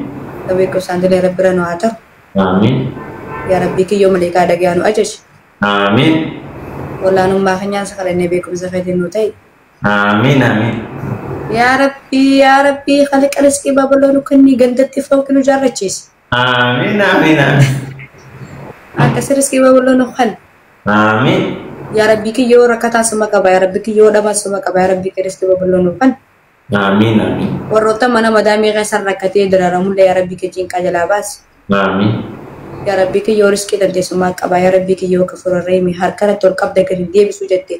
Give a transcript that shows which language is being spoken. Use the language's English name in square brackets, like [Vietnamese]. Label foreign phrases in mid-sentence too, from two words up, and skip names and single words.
[Oromo] Sabee kubsaan dilee rabbi irra nu haa ta'u. Amin. Yaa rabbii kiyyoo maleekaa dhagaa nu ajaji. Amin. Wallaanummaa keenyaan sakalannee beekumsa fedhin nu ta'e. Amin amin. Yaa rabbii khaliqa riskii babal'oo nu kennii gandatti fooqi nu jaarrachiisi. Amin amin amin. Akkasi riskii babal'oo nu kan. Amin. Yaa rabbii kiyyoo rakkataa suma qaba. Yaa rabbii kiyyoo dhamaa suma qaba. Yaa rabbii riskii babal'oo nu kan. Amin amin. Warroota mana madaamii keessan rakkatee dararamullee yaa rabbii kiyyiin qajalaa baasi. Amin. Yaa rabbii kiyyoo riskii dandeessummaa qaba. Yaa rabbii kiyyoo kafurarreemi harkarratti ol qabda gadi deebisuu jette.